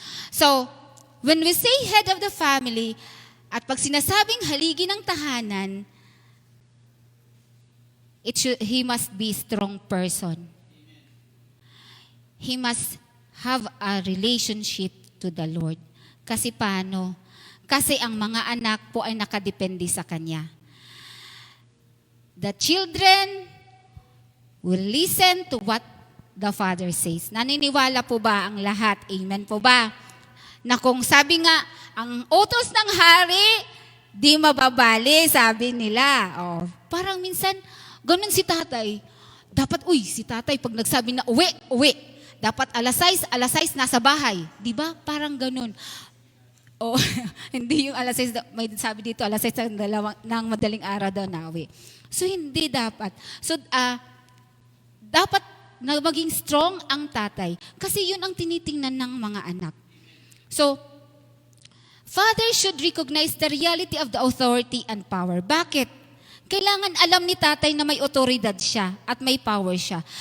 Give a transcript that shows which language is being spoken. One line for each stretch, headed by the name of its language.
English: So, when we say head of the family,
Filipino: at pag sinasabing haligi ng tahanan,
English: he must be a strong person. He must have a relationship to the Lord.
Filipino: Kasi paano? Kasi ang mga anak po ay nakadepende sa Kanya.
English: The children will listen to what the Father says.
Filipino: Naniniwala po ba ang lahat? Amen po ba? Na kung sabi nga, ang utos ng hari, di mababali, sabi nila. Oh, parang minsan, ganun si tatay. Dapat, si tatay, pag nagsabi na uwi. Dapat alas 6 nasa bahay. Di ba? Parang ganun. O, hindi yung alas 6, may sabi dito, alas 6 ng madaling araw daw na uwi. So, hindi dapat. So, dapat na maging strong ang tatay. Kasi yun ang tinitingnan ng mga anak.
English: So, father should recognize the reality of the authority and power.
Filipino: Bakit? Kailangan alam ni tatay na may otoridad siya at may power siya.